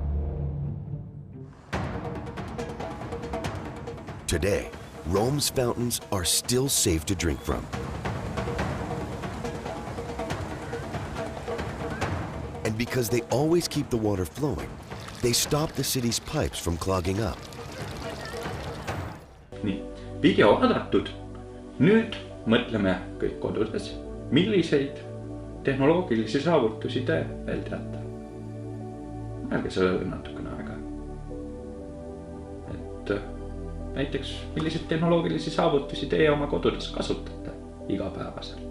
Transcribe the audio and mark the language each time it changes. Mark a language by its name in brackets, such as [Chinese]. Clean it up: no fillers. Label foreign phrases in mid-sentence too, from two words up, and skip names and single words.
[English] Today, Rome's fountains are still safe to drink from. And because they always keep the water flowing, they stop the city's pipes from clogging up. [Estonian] Nii, video vaadatud. Nüüd mõtleme kõik kodudes, milliseid tehnoloogilisi saavutusi te veel teate. Mõelge sellele natukene aega. Et näiteks, milliseid tehnoloogilisi saavutusi teie oma kodudes kasutate igapäevaselt.